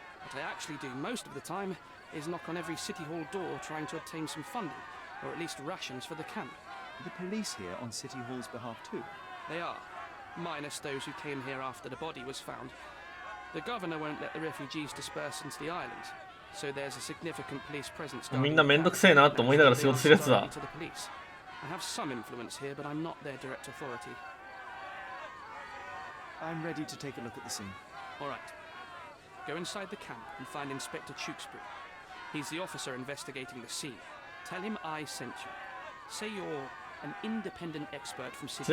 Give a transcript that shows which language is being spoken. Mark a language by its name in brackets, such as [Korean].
[English] What I actually do most of the time is knock on every city hall door trying to obtain some funding, or at least rations for the camp. The police here on City Hall's behalf too? They are, minus those who came here after the body was found. The governor won't let the refugees disperse into the island, so there's a significant police presence. [Japanese] みんなめんどくせえなと思いながら仕事してるやつだ。 [English] I have some influence here, but I'm not their direct authority. I'm ready to take a look at the scene. All right. Go inside the camp and find Inspector Tewkesbury. He's the officer investigating the scene. Tell him I sent you. Say you're an independent expert from City